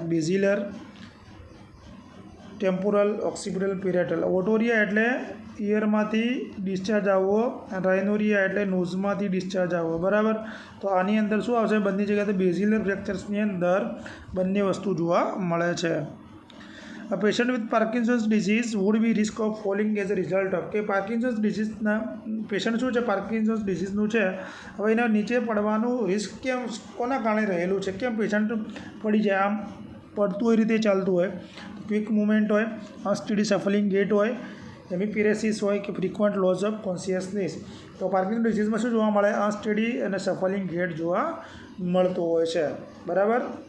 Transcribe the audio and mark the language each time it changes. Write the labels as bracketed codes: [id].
[gu] બેઝિલર, temporal, occipital, પેરેટલ. ઓટોરિયા એટલે ઇયરમાંથી discharge આવવો, રાઇનોરિયા એટલે નોઝમાંથી ડિસ્ચાર્જ આવવો, બરાબર. તો આની અંદર શું આવશે? બંને જગ્યાએ બેઝિલર ફ્રેક્ચર્સની અંદર બંને વસ્તુ જોવા મળે છે. [en] A patient with Parkinson's disease would be risk of falling as a result of [gu] કે પાર્કિન્સન્સ ડિઝીઝના પેશન્ટ શું છે? પાર્કિન્સન્સ ડિઝીઝનું છે. હવે એના નીચે પડવાનું રિસ્ક કેમ, કોના કારણે રહેલું છે? કેમ પેશન્ટ પડી જાય? આમ પડતું હોય રીતે ચાલતું હોય, ક્વિક મુવમેન્ટ હોય, અનસ્ટેડી સફલિંગ ગેટ હોય, હેમિપેરેસિસ હોય કે ફ્રિક્વન્ટ લોસ ઓફ કોન્શિયસનેસ? તો પાર્કિન્સન્સ ડિઝીઝમાં શું જોવા મળે? અનસ્ટેડી અને સફલિંગ ગેટ જોવા મળતું હોય છે, બરાબર.